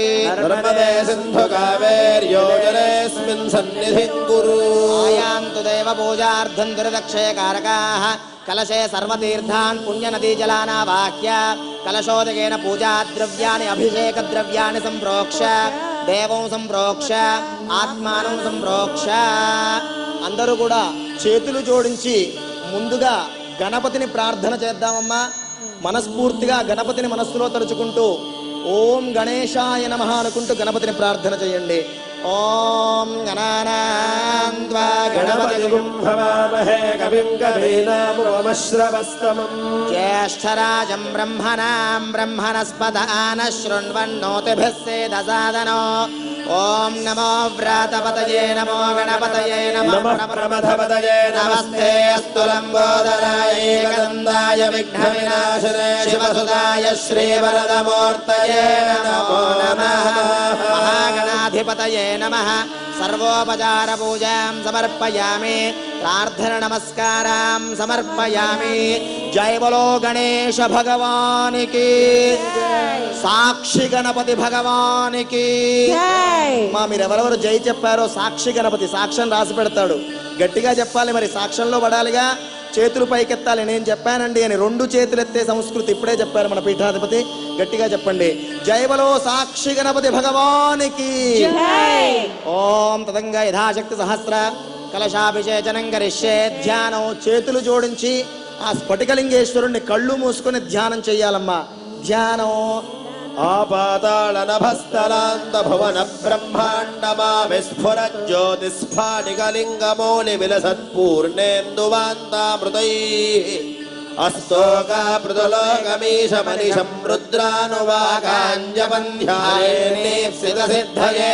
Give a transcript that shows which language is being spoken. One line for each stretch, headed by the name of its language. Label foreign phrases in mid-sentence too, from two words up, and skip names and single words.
Sanskrit: नर्मदे सिन्धु कावेर्यो जलेऽस्मिन् सन्निधिं कुरु आयान्तु देव पूजार्थं दुर्दक्षये कारकाः कलशे सर्वतीर्थान् पुण्यनदीजलानावाह्य कलशोदकेन पूजाद्रव्याणि अभिषेकद्रव्याणि संप्रोक्ष्य देवं संप्रोक्ष्य ఆత్మానం సంప్రోక్ష.
Telugu: అందరూ కూడా చేతులు జోడించి ముందుగా గణపతిని ప్రార్థన చేద్దామమ్మా. మనస్ఫూర్తిగా గణపతిని మనస్సులో తలుచుకుంటూ
Sanskrit: ఓం గణేశాయ నమః
Telugu: అనుకుంటూ గణపతిని ప్రార్థన చేయండి.
Sanskrit: ఓం గణానాన్వా गणपतिं भवामहे कविं कवीनामुपमश्रवस्तमम् ज्येष्ठराजं ब्रह्मणां ब्रह्मणस्पत आनः शृण्वन्नोतिभिः सेदसादनो. ओम नमो व्रातपतये नमो गणपतये नमः नमः प्रमथपतये नमस्ते अस्तु लम्बोदराय एकदन्ताय विघ्नविनाशिने शिवसुताय श्रीवरदमूर्तये नमो नमः. महागणाधिपतये नमः. सर्वोपचार पूजां समर्पयामि. प्रार्थना नमस्कारां समर्पयामि.
Hindi: जय बोलो गणेश भगवान की. साक्षी गणपति भगवान की.
Telugu: మా మీరెవరెవరు జై చెప్పారో సాక్షి గణపతి సాక్ష్యం రాసి పెడతాడు. గట్టిగా చెప్పాలి, మరి సాక్ష్యంలో పడాలిగా. చేతులు పైకెత్తాలి, నేను చెప్పానండి అని. రెండు చేతులు ఎత్తే సంస్కృతి ఇప్పుడే చెప్పారు మన పీఠాధిపతి. గట్టిగా చెప్పండి,
Hindi: जय बोलो
Telugu: సాక్షి గణపతి భగవానికి.
Sanskrit: ఓం తదంగా యథాశక్తి సహస్ర కలశాభిషేచనం కరిష్యే.
Telugu: ధ్యానం చేతులు జోడించి ఆ స్ఫటికలింగేశ్వరుణ్ణి కళ్ళు మూసుకొని ధ్యానం చెయ్యాలమ్మా. ధ్యానం
Sanskrit: आपातालनभस्तलान्त भुवन ब्रह्माण्डमा विस्फुरत् ज्योतिस्फाटिकलिङ्गमौलिविलसत्पूर्णेन्दुवान्तामृतैः अस्तोकापृतलोकमीशमनिशं रुद्रानुवाकाञ्जपन्ध्यायेनेप्सितसिद्धये